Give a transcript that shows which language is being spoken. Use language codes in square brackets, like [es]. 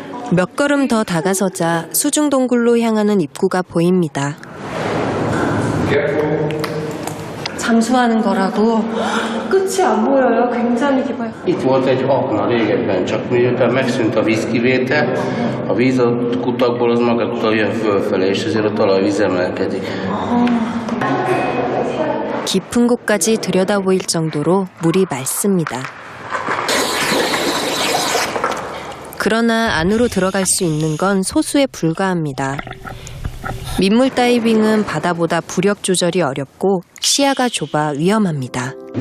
[ko] 몇 걸음 더 다가서자 수중 동굴로 향하는 입구가 보입니다. 잠수하는 거라고 끝이 안 보여요. 굉장히 깊어요. [hu] Itt volt egy akna régebben, csak miután megszűnt a vízkivétel, a víz a kutakból az magától jön fölfele, és ezért a talajvíz emelkedik. [ko] 깊은 곳까지 들여다보일 정도로 물이 맑습니다. 그러나 안으로 들어갈 수 있는 건 소수에 불과합니다. 민물 다이빙은 바다보다 부력 조절이 어렵고 시야가 좁아 위험합니다.